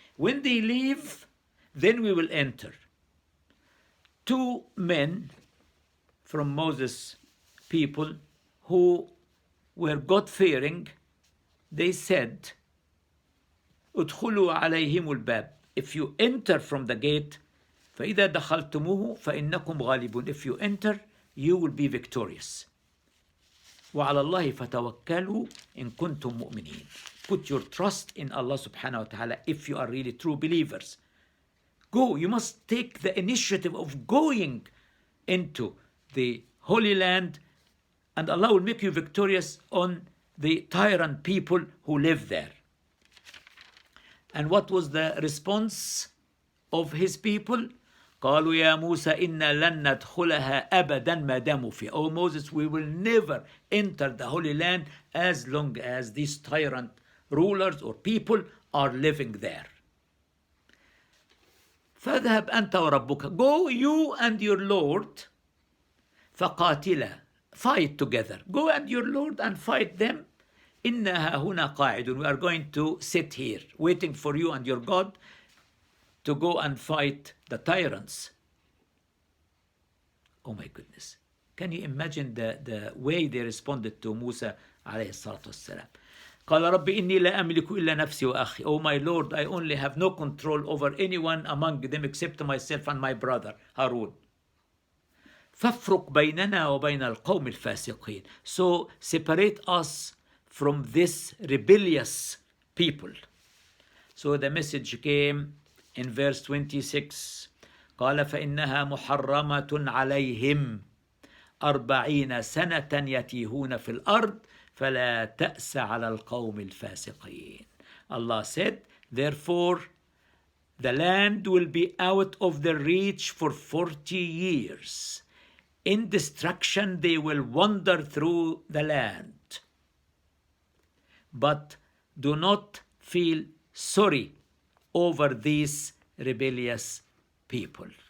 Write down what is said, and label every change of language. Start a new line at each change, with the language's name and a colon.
English: When they leave, then we will enter. Two men from Moses' people who were God-fearing, they said,
Arabic: ادخلوا عليهم الباب.
English: If you enter from the gate,
Arabic: فإذا دخلتموه فإنكم غالبون.
English: If you enter, you will be victorious.
Arabic: وعلى الله فتوكلوا إن كنتم مؤمنين.
English: Put your trust in Allah subhanahu wa ta'ala if you are really true believers. Go, you must take the initiative of going into the Holy Land, and Allah will make you victorious on the tyrant people who live there. And what was the response of his people?
Arabic: قالوا يا موسى إنا لن ندخلها أبدا ما داموا فيها.
English: Oh Moses, we will never enter the Holy Land as long as these tyrant rulers or people are living there.
Arabic: فاذهب أنت وربك.
English: Go you and your Lord فقاتلا. Fight together. Go and your Lord and fight them.
Arabic: إنها هنا قاعدون.
English: We are going to sit here waiting for you and your God to go and fight the tyrants. Oh my goodness. Can you imagine the way they responded to Musa عليه الصلاة والسلام?
Arabic: قال رب إني لا أملك إلا نفسي وأخي.
English: Oh my Lord, I only have no control over anyone among them except myself and my brother Harun.
Arabic: فافرق بيننا وبين القوم الفاسقين.
English: So separate us from this rebellious people. So the message came in verse 26.
Arabic: قال فإنها محرمة عليهم 40 سنة يتيهون في الأرض فلا تأس على القوم الفاسقين.
English: Allah said, therefore the land will be out of their reach for 40 years. In destruction they will wander through the land. But do not feel sorry over these rebellious people.